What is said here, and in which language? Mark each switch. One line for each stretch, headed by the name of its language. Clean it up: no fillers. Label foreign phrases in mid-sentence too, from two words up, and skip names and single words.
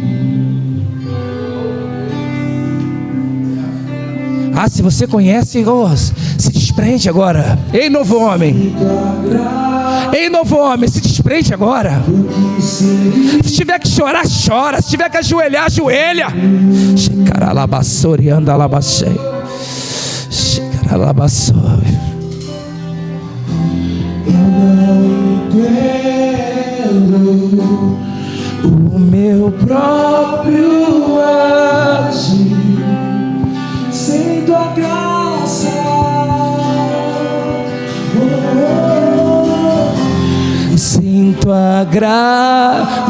Portuguese: Ah, se você conhece, se desprende agora. Ei, novo homem. Ei, novo homem, se desprende agora. Se tiver que chorar, chora. Se tiver que ajoelhar, ajoelha. Shikaralabassori andalabashei. Shikaralabassori. O meu próprio agir, sem tua graça, Sinto a graça.